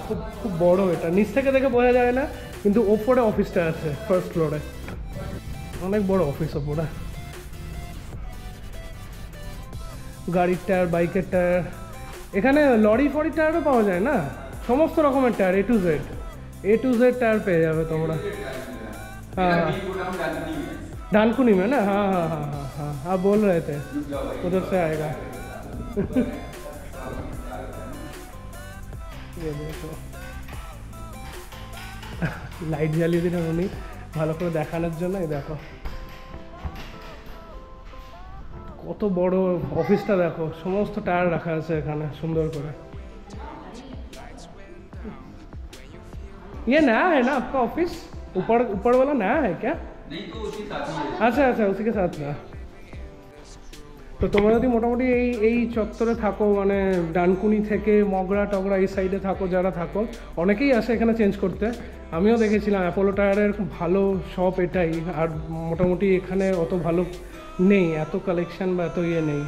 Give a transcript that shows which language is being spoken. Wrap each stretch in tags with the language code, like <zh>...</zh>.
<bn>খুব খুব বড়ো, এটা নিচ থেকে দেখে বোঝা যায় না, কিন্তু ওপরে অফিসটা আছে ফার্স্ট ফ্লোরে, অনেক বড় অফিস ওপরে। গাড়ির টায়ার, বাইকের টায়ার, এখানে লরি ফরি টায়ারও পাওয়া যায় না, সমস্ত রকমের tyre, A to Z</bn> <hi>tyre पे जावे</hi> <bn>তোমরা।</bn> <hi>हाँ डानकुनी में ना, हाँ हाँ हाँ हाँ हाँ आप बोल रहे थे उधर से आएगा। ये देखो</hi> <bn>লাইট জ্বালিয়ে দিলেন উনি ভালো করে দেখানোর জন্য। এই দেখো কত বড় অফিসটা, দেখো সমস্ত টায়ার রাখা আছে এখানে সুন্দর করে।</bn> <hi>ये नया है ना आपका ऑफिस, ऊपर वाला नया है क्या? नहीं तो उसी साथ ही है। अच्छा अच्छा उसी के साथ में।</hi> <bn>তো তোমরা যদি মোটামুটি এই চত্বরে থাকো, মানে ডানকুনি থেকে মগরা টগরা এই সাইডে থাকো, যারা থাকো অনেকেই আসে এখানে চেঞ্জ করতে। আমিও দেখেছিলাম অ্যাপোলো টায়ারের খুব ভালো শপ এটাই। আর মোটামুটি এখানে অত ভালো নেই, এত কালেকশান বা এত ইয়ে নেই।</bn>